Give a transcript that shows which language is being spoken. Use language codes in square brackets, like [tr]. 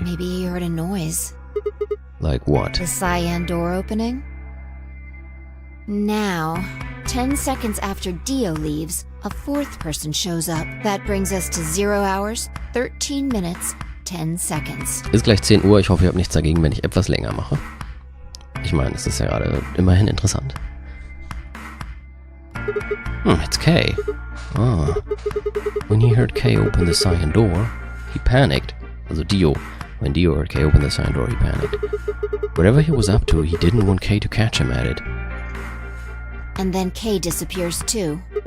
[en] Maybe he heard a noise. Like what? The cyan door opening? Now, 10 seconds after Dio leaves, a fourth person shows up. That brings us to 0 hours, 13 minutes, 10 seconds. [de] Ist gleich 10 Uhr, ich hoffe, ihr habt nichts dagegen, wenn ich etwas länger mache. Ich meine, es ist ja gerade immerhin interessant. [en] It's Kay. Ah. When he heard Kay open the cyan door, he panicked. Also Dio. When Dio heard Kay open the cyan door, he panicked. Whatever he was up to, he didn't want Kay to catch him at it. And then Kay disappears too.